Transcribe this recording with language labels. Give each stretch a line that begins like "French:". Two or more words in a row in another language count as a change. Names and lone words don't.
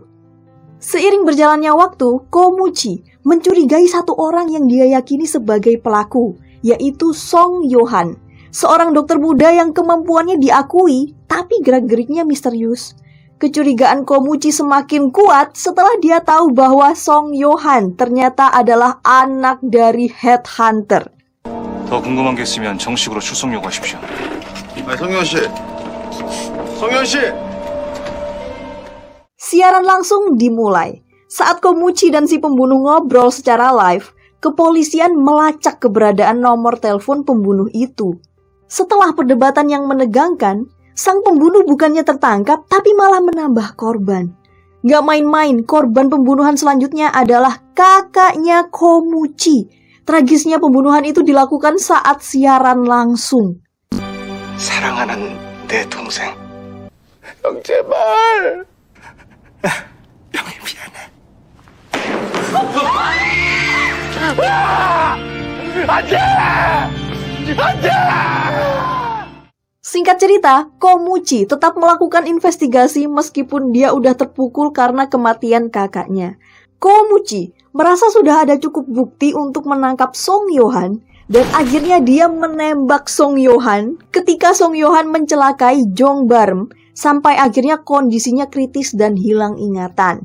Indonesian: Seiring berjalannya waktu, Komuchi mencurigai satu orang yang dia yakini sebagai pelaku, yaitu Song Yohan, seorang dokter muda yang kemampuannya diakui, tapi gerak-geriknya misterius. Kecurigaan Komuchi semakin kuat setelah dia tahu bahwa Song Yohan ternyata adalah anak dari headhunter.
Korean: 더 궁금한 게 있으면 정식으로 출석 요구하십시오. 성현 씨. 성현 씨.
Indonesian: Siaran langsung dimulai. Saat Komuchi dan si pembunuh ngobrol secara live, kepolisian melacak keberadaan nomor telepon pembunuh itu. Setelah perdebatan yang menegangkan, sang pembunuh bukannya tertangkap, tapi malah menambah korban. Gak main-main, korban pembunuhan selanjutnya adalah kakaknya Komuchi. Tragisnya pembunuhan itu dilakukan saat siaran langsung.
Korean: 사랑하는 내 동생. 형 제발. 형이 미안해. 안돼. 안돼.
Indonesian: Singkat cerita, Komuchi tetap melakukan investigasi meskipun dia udah terpukul karena kematian kakaknya. Komuchi merasa sudah ada cukup bukti untuk menangkap Song Yohan dan akhirnya dia menembak Song Yohan ketika Song Yohan mencelakai Jong Barem sampai akhirnya kondisinya kritis dan hilang ingatan.